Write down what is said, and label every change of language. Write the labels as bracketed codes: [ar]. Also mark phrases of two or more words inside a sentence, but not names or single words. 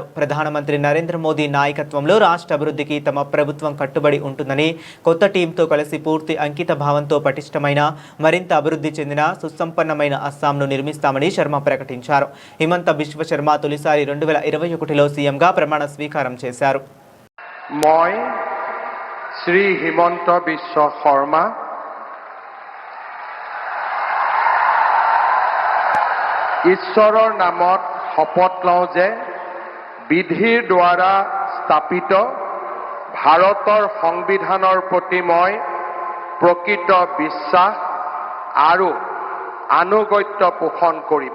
[te] ప్రధానమంత్రి నరేంద్ర మోదీ నాయకత్వంలో రాష్ట్ర అభివృద్ధికి తమ ప్రభుత్వం కట్టుబడి ఉంటుందని, కొత్త టీంతో కలిసి పూర్తి అంకిత భావంతో పటిష్టమైన, మరింత అభివృద్ధి చెందిన, సుసంపన్నమైన అస్సాంను నిర్మిస్తామని శర్మ ప్రకటించారు. హిమంత బిశ్వ శర్మ తొలిసారి 2021లో సీఎంగా ప్రమాణ స్వీకారం చేశారు. [as] মই শ্ৰী হিমন্ত বিশ্ব শৰ্মা ঈশ্বৰৰ নামত শপত লওঁ যে বিধিৰ দ্বাৰা স্থাপিত ভাৰতৰ সংবিধানৰ প্ৰতি মই প্ৰকৃত বিশ্বাস আৰু আনুগত্য পোষণ কৰিম।